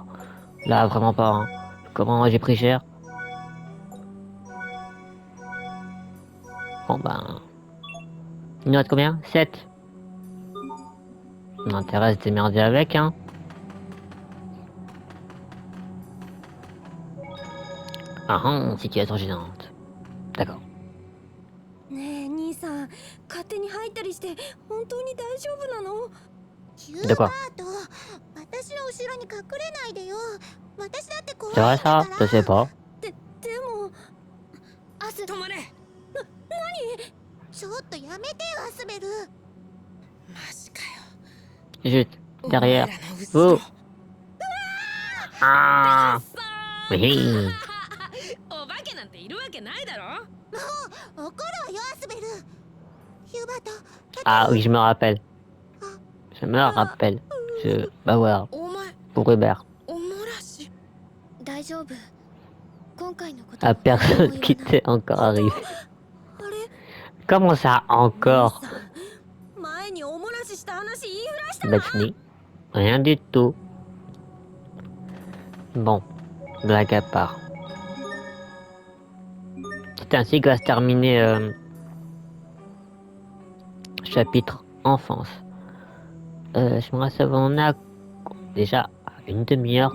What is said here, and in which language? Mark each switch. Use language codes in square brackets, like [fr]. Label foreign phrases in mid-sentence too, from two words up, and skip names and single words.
[fr] Là, vraiment pas. Hein. Comment j'ai pris cher? Bon ben... Il nous reste combien? 7. On a intérêt à se démerder avec, hein. Situation gênante. D'accord. [ja] ねえ兄さん勝手に入ったりして本当に大丈夫なの？ヒュー [fr] De [ja] バ [fr] quoi? [ja] ート、私の後ろに隠れないでよ。私だって怖い [fr] C'est [ja] ん [fr] vrai [ja] だか [fr] ça? [ja] ら。 [fr] Je sais pas. [ja] でもアス、止まれ。ちょっとやめてよアスベル。マジかよ。 [fr] Juste [ja] お前 [fr] derrière. [ja] らの嘘 [fr] Oh. Ah. Oui. [ja] お化けなんているわけないだろ。怒るわよアスベル。ヒューバート。 [fr] Ah oui, je me rappelle. Je me rappelle. Bah voilà. [ja] お前 [fr] Pour Hubert. [ja] おもらし。大丈夫。今回のこと。 [fr] À personne qui t'est encore arrivé. [ja] あれ [fr] Comment ça encore? [ja] 前におもらしした話言いふらした [fr] Bah fini. Rien du tout. Bon. Blague à part. C'est ainsi que va se terminer chapitre enfance. Je me rappelle, on a déjà 1 demi-heure.